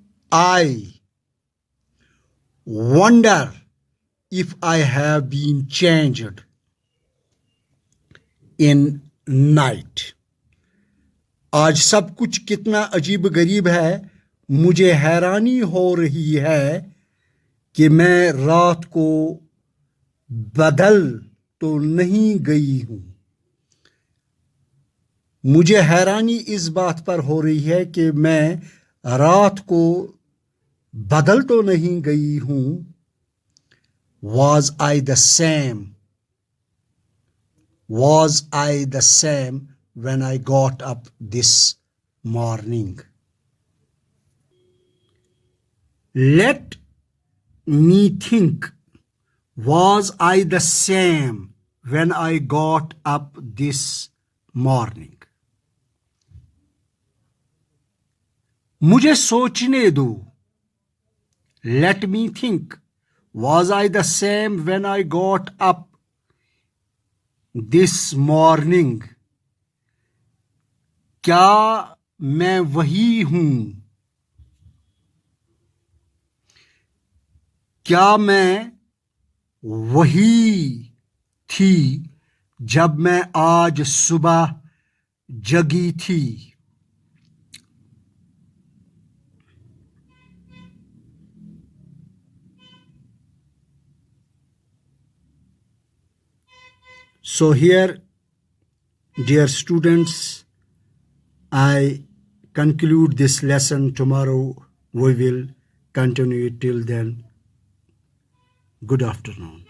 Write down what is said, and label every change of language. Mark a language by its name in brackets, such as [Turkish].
[English] I wonder if I have been changed in night. [Urdu] آج سب کچھ کتنا عجیب غریب ہے. مجھے حیرانی ہو رہی ہے کہ میں رات کو بدل تو نہیں گئی ہوں. مجھے حیرانی اس بات پر ہو رہی ہے کہ میں رات کو بدل تو نہیں گئی ہوں. [English] Was I the same? Was I the same when I got up this morning? Let me think. Was I the same when I got up this morning? [Urdu] مجھے سوچنے دو. [English] Let me think. Was I the same when I got up this morning? [Urdu] کیا میں وہی ہوں؟ کیا میں وہی تھی جب میں آج صبح جگی تھی؟ [English] So here, dear students, I conclude this lesson. Tomorrow we will continue it. Till then, good afternoon.